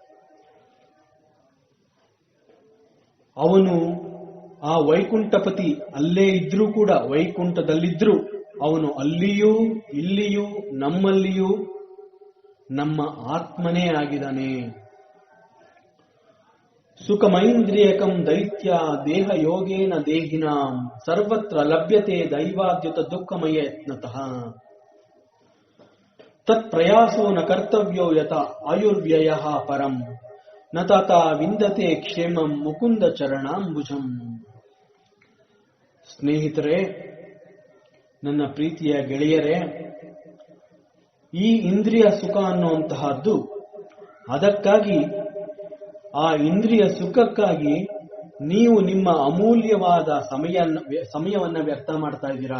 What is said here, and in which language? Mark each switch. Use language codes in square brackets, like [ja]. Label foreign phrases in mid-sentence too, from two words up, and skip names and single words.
[kn] ಅವನು ಆ ವೈಕುಂಠಪತಿ ಅಲ್ಲೇ ಇದ್ರೂ ಕೂಡ, ವೈಕುಂಠದಲ್ಲಿದ್ರೂ ಅವನು ಅಲ್ಲಿಯೂ ಇಲ್ಲಿಯೂ ನಮ್ಮಲ್ಲಿಯೂ ನಮ್ಮ ಆತ್ಮನೇ ಆಗಿದ್ದಾನೆ. [sa] ಸುಖಮೈಂದ್ರಿಯಕಂ ದೈತ್ಯ ದೇಹ ಯೋಗೇನ ದೇಹಿನಾಂ ಸರ್ವತ್ರ ಲಭ್ಯತೆ ದೈವಾದ್ಯುತ ದುಃಖಮಯ ಯತ್ನತಃ ತತ್ ಪ್ರಯಾಸೋ ನ ಕರ್ತವ್ಯೋ ಯತ ಆಯುರ್ವ್ಯಯ ಪರಂ ನ ತಥಾ ವಿಂದತೆ ಕ್ಷೇಮಂ ಮುಕುಂದ ಚರಣಾಂಬುಜಂ. [kn] ಸ್ನೇಹಿತರೆ, ನನ್ನ ಪ್ರೀತಿಯ ಗೆಳೆಯರೇ, ಈ ಇಂದ್ರಿಯ ಸುಖ ಅನ್ನುವಂತಹದ್ದು, ಅದಕ್ಕಾಗಿ ಆ ಇಂದ್ರಿಯ ಸುಖಕ್ಕಾಗಿ ನೀವು ನಿಮ್ಮ ಅಮೂಲ್ಯವಾದ ಸಮಯವನ್ನ ವ್ಯರ್ಥ ಮಾಡ್ತಾ ಇದ್ದೀರಾ.